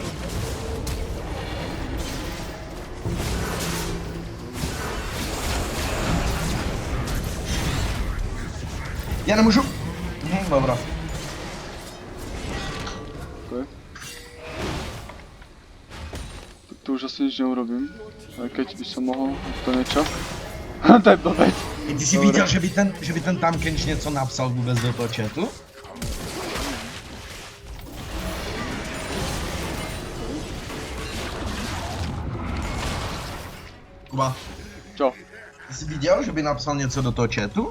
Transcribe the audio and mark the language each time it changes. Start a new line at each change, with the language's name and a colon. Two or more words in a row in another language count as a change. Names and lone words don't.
Czech: Já nemůžu.
Slovak: Dobra. Okay. Tu už asi nič neurobím. Aj keď by som mohol, to niečo.
Czech: To je blbec. I ty jsi
Slovak: Dobré.
Czech: viděl, že by ten tam Kench něco napsal vůbec do toho chatu? Kuba,
Slovak: Čo?
Czech: Ty jsi viděl, že by napsal něco do toho chatu?